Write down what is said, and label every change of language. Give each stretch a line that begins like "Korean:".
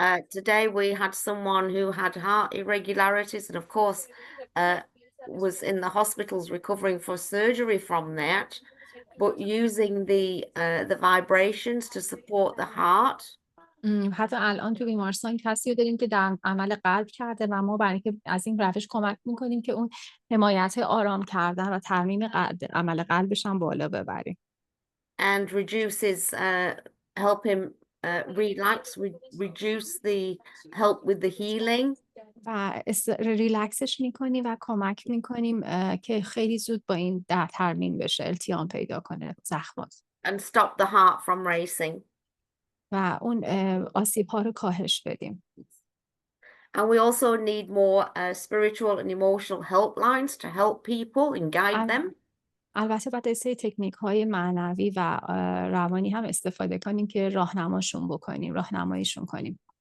English: Today we had someone who had heart irregularities and of course was in the hospitals recovering for surgery from that, but using the vibrations to support the heart.
Persian: حتی الان تو بیمارستان کسی رو داریم که در عمل قلب کرده و ما برای اینکه از این روش کمک میکنیم که اون حمایت آرام کردن و ترمیم عمل قلبش هم بالا ببریم.
English: And reduces help him relax, reduce the help with the healing.
Persian: و ریلکسش میکنیم و کمک میکنیم که خیلی زود با این ترمیم بشه، التیام پیدا کنه زخمات.
English: And stop the heart from racing.
Persian: و اون آسیب ها رو کاهش بدیم.
English: And we also need more spiritual and emotional helplines to help people and guide them.
Persian: البته باید از تکنیک های معنوی و روانی هم استفاده کنیم که راهنماییشون کنیم.